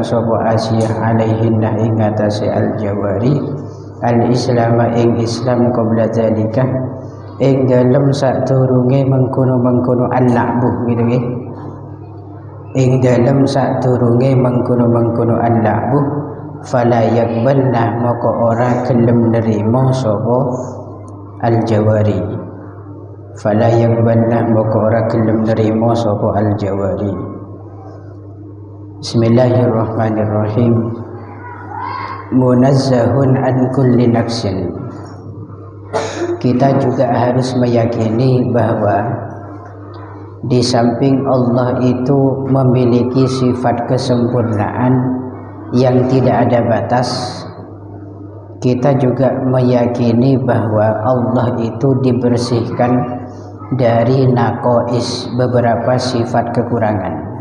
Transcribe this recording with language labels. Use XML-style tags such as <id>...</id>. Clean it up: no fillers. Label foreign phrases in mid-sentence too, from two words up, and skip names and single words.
<jv>sapa Asiyah alaihinna ing atase</jv> <ar>الجواري الإسلام</ar> <jv>ing Islam</jv> <ar>قبل ذلك</ar> <jv>ing dalem sadurunge mengkono-mengkono al-la'bu gitu nggih, ing dalem sadurunge mengkono-mengkono al-la'bu,</jv> <ar>فلا يقبلن</ar> <jv>moko ora gelem nerima sapa al-jawari,</jv> <ar>فلا يقبلن</ar> <jv>moko ora gelem nerima sapa al-jawari.</jv> <ar>Bismillahirrahmanirrahim. منزه عن كل نفس.</ar> <id>Kita juga harus meyakini bahwa di samping Allah itu memiliki sifat kesempurnaan yang tidak ada batas, kita juga meyakini bahwa Allah itu dibersihkan dari naqais, beberapa sifat kekurangan.</id>